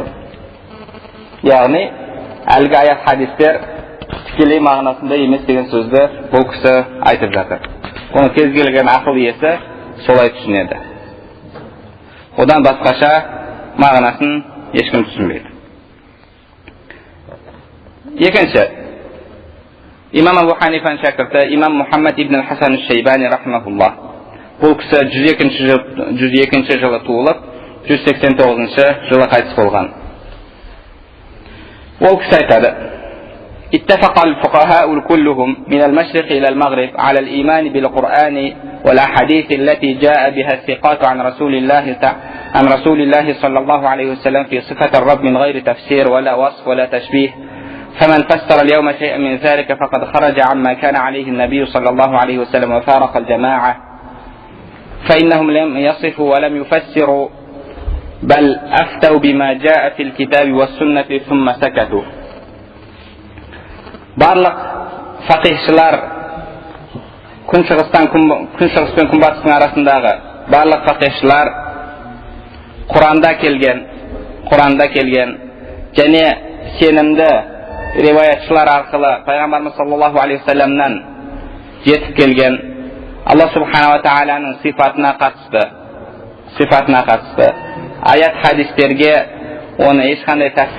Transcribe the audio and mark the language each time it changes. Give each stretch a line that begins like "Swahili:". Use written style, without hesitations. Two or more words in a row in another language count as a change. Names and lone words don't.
Kazakh: Яғни әлгі аят хадистер тікелей мағынасында емес деген сөзді бұл кісі айтып жатыр. Оны кез келген ақыл иесі солай түсінеді. Одан басқаша мағынасын ешкім түсінбейді. Екінші, İmam Ebu Hanife'nin şakirti İmam Muhammed ibn Hasan Şeybani rahimahullah. Бұл кісі 102 жылы туылып, 189 жылы қайтыс болған. Ол кісі айтады:
Arabic: اتفق الفقهاء كلهم من المشرق إلى المغرب على الإيمان بالقرآن والأحاديث التي جاء بها الثقات عن رسول الله صلى الله عليه وسلم في صفة الرب من غير تفسير ولا وصف ولا تشبيه. فمن فسر اليوم شيئا من ذلك فقد خرج عما كان عليه النبي صلى الله عليه وسلم وفارق الجماعة، فإنهم لم يصفوا ولم يفسروا بل أفتوا بما جاء في الكتاب والسنة ثم سكتوا.
Kazakh: Барлық фақихшылар, күншығыс пен күнбатыстың арасындағы барлық фақихшылар Құранда келген және сенімді риваятшылар арқылы пайғамбарымыз
Arabic: صلى الله عليه وسلم
Kazakh: жетіп келген Аллах
Arabic: سبحانه وتعالى
Kazakh: сифатына қатысты аят хадистерге оны ешқандай